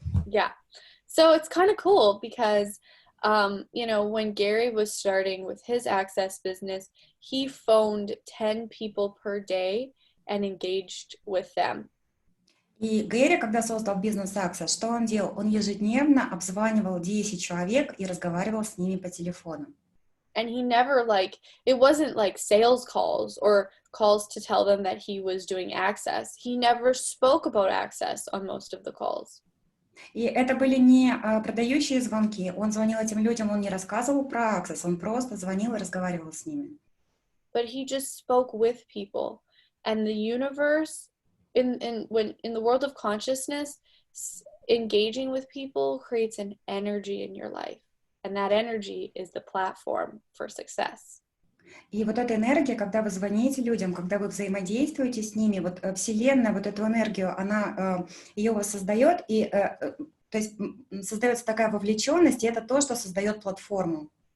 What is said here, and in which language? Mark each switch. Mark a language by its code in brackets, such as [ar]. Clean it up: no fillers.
[en] Yeah. So it's kind of cool because, you know, when Gary was starting with his Access business, he phoned 10 people per day and engaged with them. [ru] И Гэри, когда создал бизнес Access, что он делал? Он ежедневно обзванивал 10 человек и разговаривал с ними по телефону. [en] And he never it wasn't like sales calls or calls to tell them that he was doing Access. He never spoke about Access on most of the calls. [ru] И это были не продающие звонки. Он звонил этим людям, он не рассказывал про Access, он просто звонил и разговаривал с ними. [en] But he just spoke with people. And the universe, in the world of consciousness, engaging with people creates an energy in your life. And that energy is the platform for success. [ru] И вот эта энергия, когда вы звоните людям, когда вы взаимодействуете с ними, вот Вселенная, вот эту энергию, она ее воссоздает, и то есть создается такая вовлеченность, и это то, что создает платформу.